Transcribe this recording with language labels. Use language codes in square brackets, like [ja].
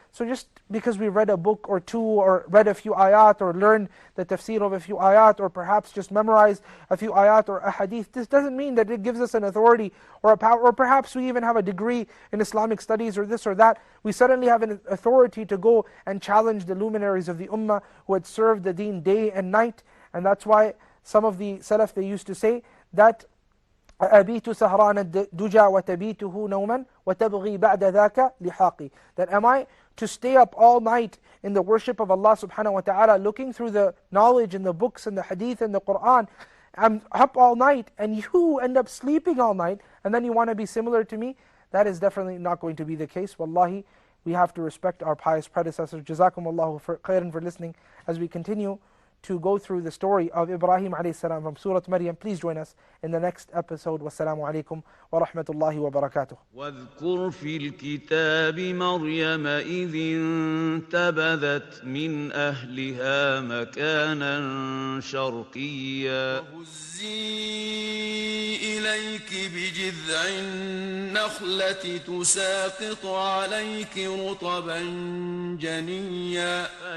[en] So just because we read a book or two, or read a few ayat, or learned the tafsir of a few ayat, or perhaps just memorized a few ayat or a hadith, this doesn't mean that it gives us an authority or a power, or perhaps we even have a degree in Islamic studies or this or that. We suddenly have an authority to go and challenge the luminaries of the ummah who had served the deen day and night. And that's why some of the Salaf, they used to say that [ar] أبيت سهران الدجى وتبيته نوما وتبغي بعد ذاك لحاقي. [en] That am I to stay up all night in the worship of Allah subhanahu wa ta'ala, looking through the knowledge and the books and the hadith and the Quran. I'm up all night and you end up sleeping all night and then you want to be similar to me? That is definitely not going to be the case. Wallahi, we have to respect our pious predecessors. [ar] Jazakumullahu khairan [en] for listening as we continue to go through the story of Ibrahim alayhi salam from Surah Maryam. Please join us in the next episode. [ar] Wassalamu alaikum wa rahmatullahi wa barakatuh. واذكر في الكتاب مريم إذ انتبذت من أهلها مكانا شرقيا وهزي إليك بجذع النخلة تساقط عليك رطبا جنيا